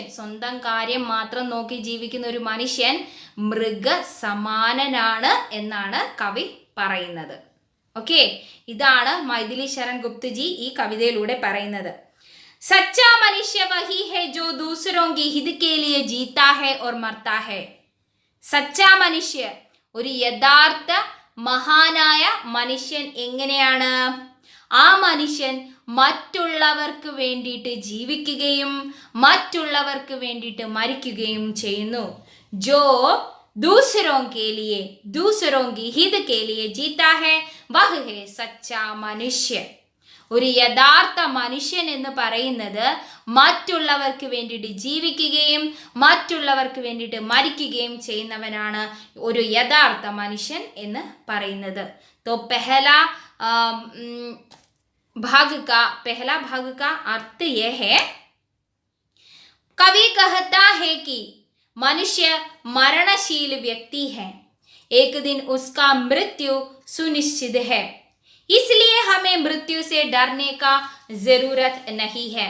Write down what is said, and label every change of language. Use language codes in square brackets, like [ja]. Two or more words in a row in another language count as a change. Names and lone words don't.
[ml] സ്വന്തം കാര്യം മാത്രം നോക്കി ജീവിക്കുന്ന ഒരു മനുഷ്യൻ മൃഗസമാനനാണ് എന്നാണ് കവി പറയുന്നത്. ഓക്കെ, ഇതാണ് മൈഥിലി ശരൺ ഗുപ്തജി ഈ കവിതയിലൂടെ പറയുന്നത്. [hi] सच्चा मनुष्य वही है जो दूसरों की हित के लिए जीता है और मरता है. सच्चा मनुष्य, [ml] ഒരു യഥാർത്ഥ മഹാനായ മനുഷ്യൻ എങ്ങനെയാണ്? ആ മനുഷ്യൻ മറ്റുള്ളവർക്ക് വേണ്ടിയിട്ട് ജീവിക്കുകയും മറ്റുള്ളവർക്ക് വേണ്ടിയിട്ട് മരിക്കുകയും ചെയ്യുന്നു. [hi] ജോ दूसरों के लिए, दूसरों की हित के लिए जीता है, वह है सच्चा मनुष्य. [ml] ഒരു യഥാർത്ഥ മനുഷ്യൻ എന്ന് പറയുന്നത് മറ്റുള്ളവർക്ക് വേണ്ടിയിട്ട് ജീവിക്കുകയും മറ്റുള്ളവർക്ക് വേണ്ടിയിട്ട് മരിക്കുകയും ചെയ്യുന്നവനാണ് ഒരു യഥാർത്ഥ മനുഷ്യൻ എന്ന് പറയുന്നത്. [hi] तो पहला भाग का अर्थ यह है, कवि कहता है कि मनुष्य मरणशील व्यक्ति है, एक दिन उसका मृत्यु सुनिश्चित है, इसलिए हमें मृत्यु से डरने का जरूरत नहीं है.